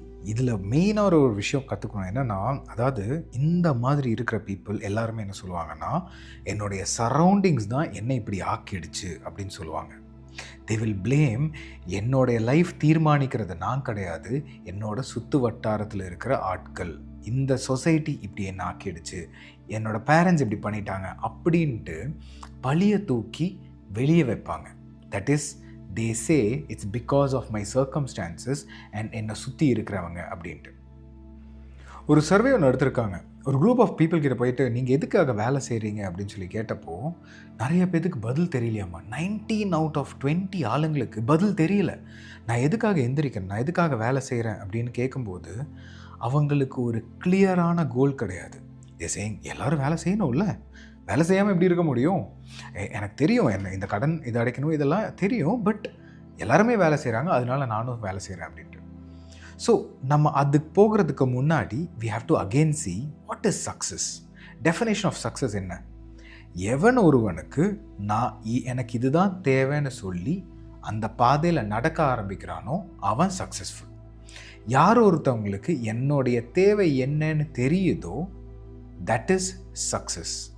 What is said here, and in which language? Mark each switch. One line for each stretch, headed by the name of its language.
Tamil: இதில் மெயினாக ஒரு விஷயம் கற்றுக்கணும் என்னென்னா, அதாவது இந்த மாதிரி இருக்கிற பீப்புள் எல்லாருமே என்ன சொல்லுவாங்கன்னா, என்னுடைய சரௌண்டிங்ஸ் தான் என்னை இப்படி ஆக்கிடுச்சு அப்படின்னு சொல்லுவாங்க.
English: they will blame,
Tamil: என்னுடைய லைஃப் தீர்மானிக்கிறது நான் கிடையாது, என்னோட சுற்று வட்டாரத்தில் இருக்கிற ஆட்கள், இந்த சொசைட்டி இப்படி என்ன ஆக்கிடுச்சு, என்னோட பேரண்ட்ஸ் இப்படி பண்ணிட்டாங்க அப்படின்ட்டு பழியை தூக்கி வெளியே வைப்பாங்க.
English: that is they say it's because of my circumstances and
Tamil: என்னை சுற்றி இருக்கிறவங்க அப்படின்ட்டு. ஒரு சர்வே ஒன்று எடுத்திருக்காங்க. ஒரு
English: group of people
Tamil: கிட்ட போயிட்டு நீங்கள் எதுக்காக வேலை செய்கிறீங்க அப்படின்னு சொல்லி கேட்டப்போ நிறைய பேருக்கு பதில் தெரியலையாம்மா.
English: 19 out of 20
Tamil: ஆளுங்களுக்கு பதில் தெரியல. நான் எதுக்காக எந்திரிக்கிறேன், நான் எதுக்காக வேலை செய்கிறேன் அப்படின்னு கேட்கும்போது அவங்களுக்கு ஒரு கிளியரான கோல் கிடையாது. எல்லோரும் வேலை செய்யணும்ல, வேலை செய்யாமல் எப்படி இருக்க முடியும்? எனக்கு தெரியும், என்ன இந்த கடன் இதை அடைக்கணும் இதெல்லாம் தெரியும், பட் எல்லாருமே வேலை செய்கிறாங்க, அதனால நானும் வேலை செய்கிறேன் அப்படின்ட்டு. ஸோ நம்ம அதுக்கு போகிறதுக்கு முன்னாடி
English: we have to again see what is success. Definition of success
Tamil: என்ன? எவன் ஒருவனுக்கு நான் எனக்கு இதுதான் தேவைன்னு சொல்லி அந்த பாதையில் நடக்க ஆரம்பிக்கிறானோ அவன் சக்ஸஸ்ஃபுல். யார் ஒருத்தவங்களுக்கு என்னுடைய தேவை என்னன்னு தெரியுதோ
English: That is success.